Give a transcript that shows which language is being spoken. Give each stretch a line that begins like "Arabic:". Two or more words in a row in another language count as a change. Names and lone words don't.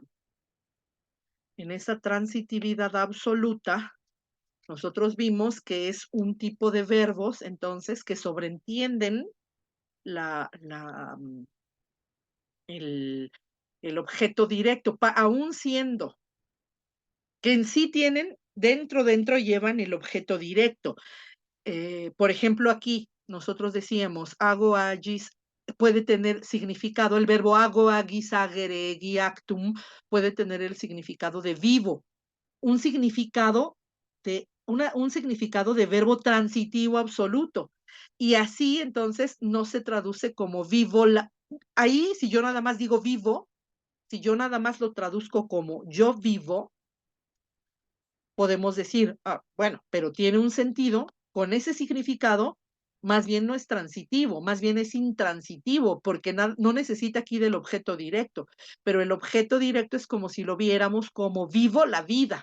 Spanish: En esa transitividad absoluta, nosotros vimos que es un tipo de verbos, entonces, que sobreentienden el objeto directo, aún siendo que en sí tienen, dentro llevan el objeto directo. Por ejemplo, aquí nosotros decíamos,
Latin: hago agis,
Spanish: puede tener significado, el verbo
Latin: hago agis agere giactum
Spanish: puede tener el significado de vivo, un significado un significado de verbo transitivo absoluto. Y así entonces no se traduce como vivo. Ahí, si yo nada más digo vivo, si yo nada más lo traduzco como yo vivo, podemos decir, bueno, pero tiene un sentido, con ese significado, más bien no es transitivo, más bien es intransitivo, porque no necesita aquí del objeto directo, pero el objeto directo es como si lo viéramos como vivo la vida.